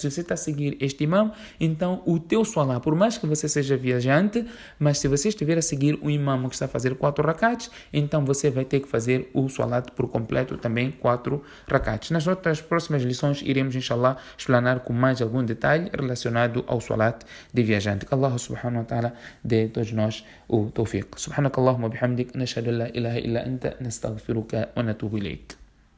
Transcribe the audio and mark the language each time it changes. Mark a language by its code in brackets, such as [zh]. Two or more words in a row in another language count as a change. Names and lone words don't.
[pt] Se você está a seguir este imam, então o teu salat, por mais que você seja viajante, mas se você estiver a seguir o imam que está a fazer 4 rakats, então você vai ter que fazer o salat por completo também, 4 rakats. Nas outras próximas lições iremos, inshallah, explanar com mais algum detalhe relacionado ao salat de viajante. Que [ar] الله سبحانه وتعالى [pt] dê a todos nós o tawfiq. [ar] سبحانك اللهم بحمدك، نشهد أن لا إله إلا أنت، نستغفرك ونتوب إليك.